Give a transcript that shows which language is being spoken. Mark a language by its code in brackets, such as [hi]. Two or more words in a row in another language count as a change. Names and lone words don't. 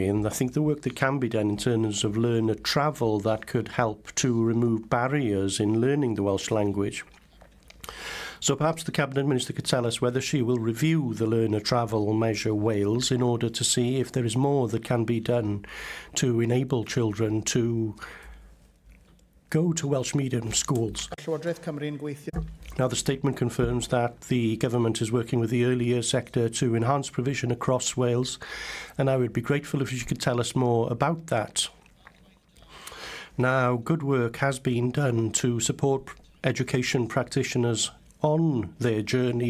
[en] And I think the work that can be done in terms of learner travel, that could help to remove barriers in learning the Welsh language. So perhaps the Cabinet Minister could tell us whether she will review the Learner Travel Measure Wales in order to see if there is more that can be done to enable children to go to Welsh medium schools. [cy] Llywodraeth Cymru yn gweithio. [en] Now, the statement confirms that the government is working with the early years sector to enhance provision across Wales, and I would be grateful if you could tell us more about that. Now, good work has been done to support education practitioners on their journey.